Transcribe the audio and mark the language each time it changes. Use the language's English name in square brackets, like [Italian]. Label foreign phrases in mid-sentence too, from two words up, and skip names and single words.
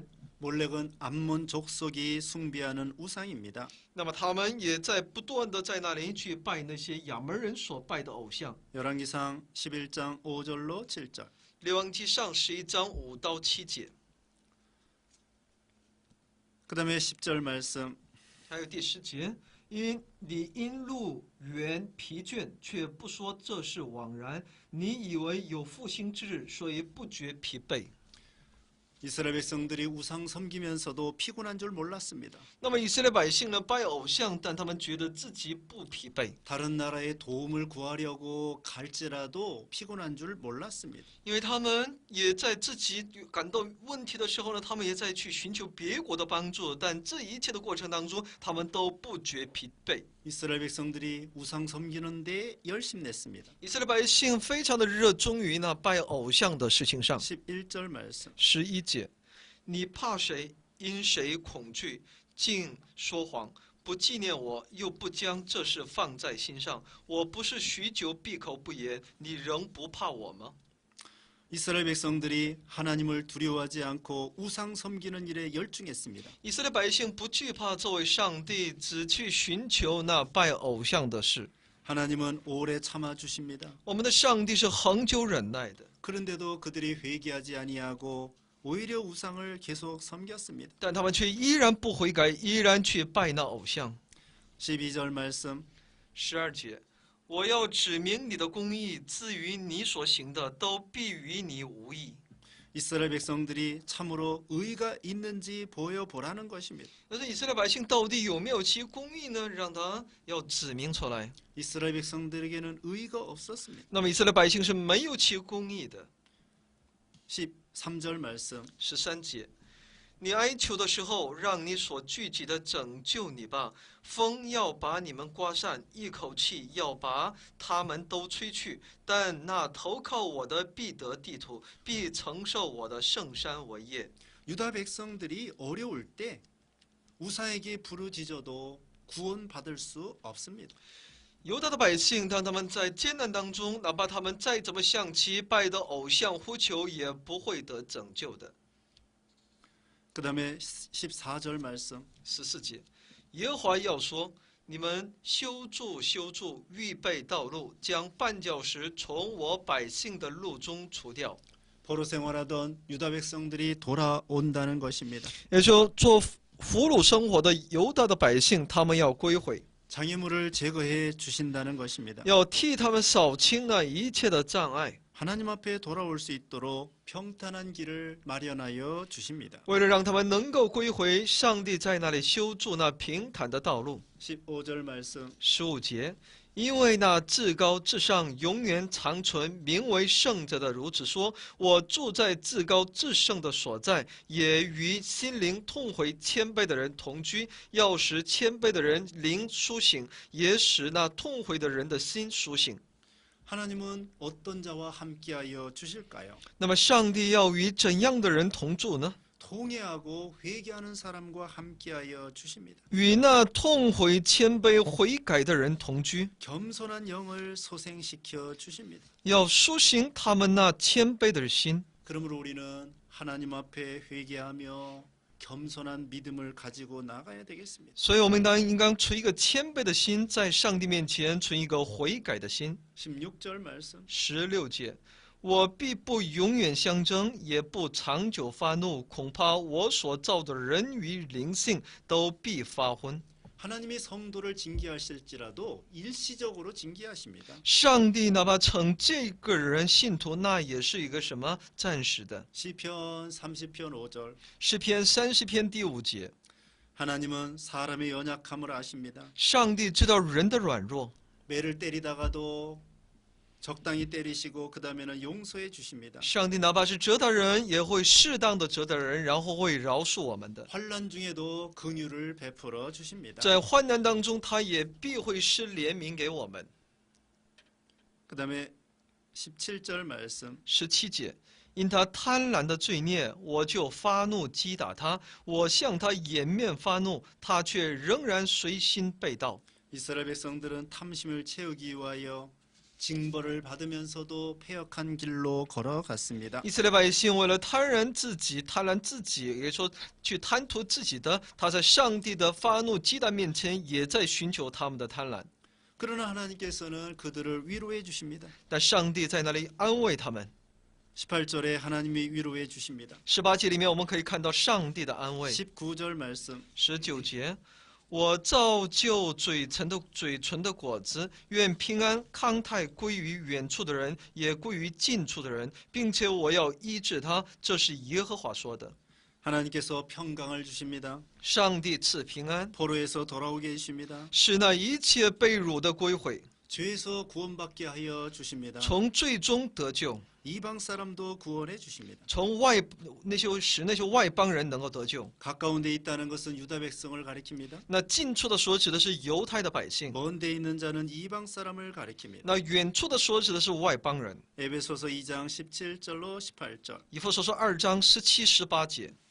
[Korean] 몰렉은 암몬 족속이 숭배하는 우상입니다. [Chinese] 那么他们也在不断的在那里去拜那些亚门人所拜的偶像。 [Korean] 열왕기상 11장 5절로 7절. [Chinese] 列王记上11章5到7节， [Korean] 그다음에 10절 말씀 [Chinese] 还有第10节，你因路缘疲倦，却不说这是枉然。你以为有复兴之日，所以不觉疲惫。 [Korean] 이스라엘 백성들이 우상 섬기면서도 피곤한 줄 몰랐습니다. [Chinese] 那么以色列百姓呢，拜偶像，但他们觉得自己不疲惫， [Korean] 다른 나라의 도움을 구하려고 갈지라도 피곤한 줄 몰랐습니다. [Chinese] 因为他们也在自己感到问题的时候呢，他们也在去寻求别国的帮助，但这一切的过程当中，他们都不觉疲惫。 [Korean] 이스라엘 백성들이 우상 섬기는 데 열심냈습니다. [Chinese] 以色列百姓非常的热衷于呢拜偶像的事情上。 [Korean] 11절 말씀 [Chinese] 11 节，你怕谁？因谁恐惧？竟说谎，不纪念我，又不将这事放在心上。我不是许久闭口不言，你仍不怕我吗？ [Korean] 이스라엘 백성들이 하나님을 두려워하지 않고 우상 섬기는 일에 열중했습니다. [Chinese] 以色列百姓不惧怕作为上帝，只去寻求那拜偶像的事。 [Korean] 하나님은 오래 참아 주십니다. [Chinese] 我们的上帝是恒久忍耐的， [Korean] 그런데도 그들이 회개하지 아니하고 오히려 우상을 계속 섬겼습니다. [Chinese] 但他们却依然不悔改，依然去拜那偶像。 [Korean] 12절 말씀 [Chinese] 12 节，我要指明你的公义，至于你所行的，都必与你无益。 [Korean] 이스라엘 백성들이 참으로 의가 있는지 보여보라는 것입니다. [Chinese] 但是以色列百姓到底有没有其公义呢？让他要指明出来。 [Korean] 이스라엘 백성들에게는 의가 없었습니다. [Chinese] 那么以色列百姓是没有其公义的。 [Korean] 13절 말씀 [Chinese] 13 节，你哀求的时候，让你所聚集的拯救你吧。风要把你们刮散，一口气要把他们都吹去。但那投靠我的必得地土，必承受我的圣山为业。 [Korean] 유다 백성들이 어려울 때 우상에게 부르짖어도 구원받을 수 없습니다. [Chinese] 犹大的百姓，当他们在艰难当中，哪怕他们再怎么向其拜的偶像呼求，也不会得拯救的。 [Korean] 그 다음에 14절 말씀 [Chinese] 14 节，耶和华要说：你们修筑，预备道路，将绊脚石从我百姓的路中除掉。 [Korean] 포로 생활하던 유다 백성들이 돌아온다는 것입니다. [Chinese] 也就做俘虏生活的犹大的百姓，他们要归回， [Korean] 장애물을 제거해 주신다는 것입니다. [Chinese] 要替他们扫清那一切的障碍， [Korean] 하나님 앞에 돌아올 수 있도록 평탄한 길을 마련하여 주십니다. [Chinese] 为了让他们能够归回，上帝在那里修筑那平坦的道路。 [Korean] 15절 말씀 [Chinese] 15 节，因为那至高至上、永远长存、名为圣者的如此说：我住在至高至圣的所在，也与心灵痛悔谦卑的人同居，要使谦卑的人灵苏醒，也使那痛悔的人的心苏醒。 [Korean] 하나님은 어떤 자와 함께하여 주실까요? [Chinese] 那么，上帝要与怎样的人同住呢？ [Korean] 통회하고 회개하는 사람과 함께하여 주십니다. [Chinese] 与那痛悔、谦卑、悔改的人同居， [Korean] 겸손한 영을 소생시켜 주십니다. [Chinese] 要苏醒他们那谦卑的心。 [Korean] 그러므로 우리는 하나님 앞에 회개하며 겸손한 믿음을 가지고 나가야 되겠습니다. [Chinese] 所以，我们应当存一个谦卑的心，在上帝面前存一个悔改的心。 [Korean] 16절 말씀 [Chinese] 16 节，我必不永远相争，也不长久发怒，恐怕我所造的人与灵性都必发昏。 [Korean] 하나님이 성도를 징계하실지라도 일시적으로 징계하십니다. [Chinese] 上帝哪怕惩这个人信徒，那也是一个什么暂时的。 [Korean] 시편 30편 5절 [Chinese] 诗篇30篇第5节， [Korean] 하나님은 사람의 연약함을 아십니다. [Chinese] 上帝知道人的软弱， [Korean] 매를 때리다가도 적당히 때리시고 그 다음에는 용서해 주십니다. [Chinese] 上帝哪怕是责打人，也会适当的责打人，然后会饶恕我们的。 [Korean] 환난 중에도 긍휼을 베풀어 주십니다. [Chinese] 在患难当中，他也必会施怜悯给我们。 [Korean] 그 다음에 17절 말씀 [Chinese] 17 节，因他贪婪的罪孽，我就发怒击打他；我向他掩面发怒，他却仍然随心背道。 [Korean] 이스라엘 백성들은 탐심을 채우기 위하여 징벌을 받으면서도 패역한 길로 걸어갔습니다. [Chinese] 以色列百姓为了贪婪自己，也说去贪图自己的，他在上帝的发怒击打面前，也在寻求他们的贪婪。 [Korean] 그러나 하나님께서는 그들을 위로해 주십니다. [Chinese] 但上帝在那里安慰他们。 [Korean] 18절에 하나님이 위로해 주십니다. [Chinese] 18 节里面我们可以看到上帝的安慰。 [Korean] 19절 말씀 [Chinese] 19 节，我造就嘴唇的果子，愿平安康泰归于远处的人，也归于近处的人，并且我要医治他。这是耶和华说的。 [Korean] 하나님께서 평강을 주십니다. [Chinese] 上帝赐平安， [Korean] 포로에서 돌아오게 해주십니다. [Chinese] 使那一切被掳的归回， [Korean] 죄에서 구원받게 하여 주십니다. [Chinese] 从罪中得救， [Korean] 이방 사람도 구원해 주십니다. [Chinese] 从使那些外邦人能够得救。 [Korean] 가까운 데 있다는 것은 유다 백성을 가리킵니다. [Chinese] 那近处的所指的是犹太的百姓， [Korean] 먼 데 있는 자는 이방 사람을 가리킵니다. [Chinese] 那远处的所指的是外邦人。 [Korean] 에베소서 2장 17절로 18절. [Chinese] 以弗所书2章17、18节。